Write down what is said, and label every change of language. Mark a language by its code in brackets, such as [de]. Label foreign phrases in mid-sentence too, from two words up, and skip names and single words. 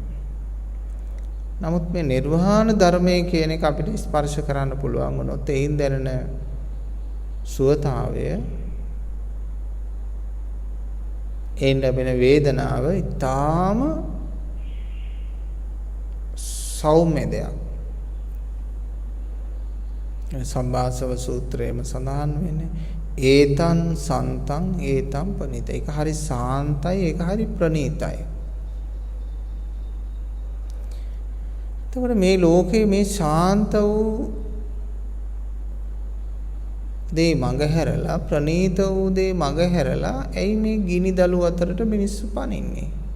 [si] නමුත් මේ නිර්වාණ ධර්මයේ කියන එක අපිට ස්පර්ශ කරන්න පුළුවන් වුණොත් එයින් දැනෙන සුවතාවය එයින් ලැබෙන වේදනාව ඊටාම සෞම්‍ය දෙයක්. සම්භාසව සූත්‍රයේම සඳහන් වෙන්නේ [pi] ඒතං සන්තං ඒතං පනිත. [si] ඒක හරි සාන්තයි, ඒක හරි ප්‍රණීතයි. එතකොට මේ ලෝකේ මේ ශාන්ත වූ දේ මඟ හැරලා ප්‍රණීත වූ දේ මඟ හැරලා ඇයි මේ ගිනි දළු අතරට මිනිස්සු පනින්නේ?